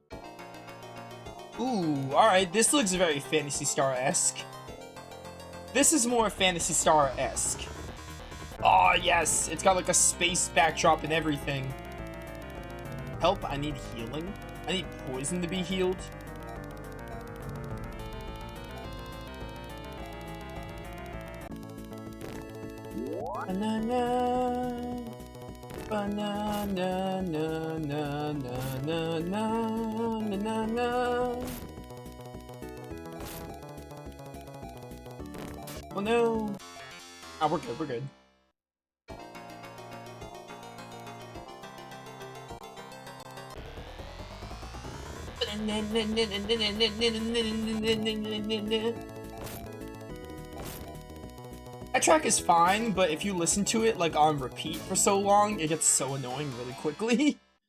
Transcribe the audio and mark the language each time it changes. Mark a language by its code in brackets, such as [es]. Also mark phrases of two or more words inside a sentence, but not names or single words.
[en] Ooh, alright, this looks very Phantasy Star-esque. This is more Phantasy Star-esque. Oh, yes! It's got, like, a space backdrop and everything. Help, I need healing. I need poison to be healed. Banana, banana, na, na, na, na, na, na, na. Oh no! Ah, we're good, we're good. That track is fine, but if you listen to it like on repeat for so long, it gets so annoying really quickly.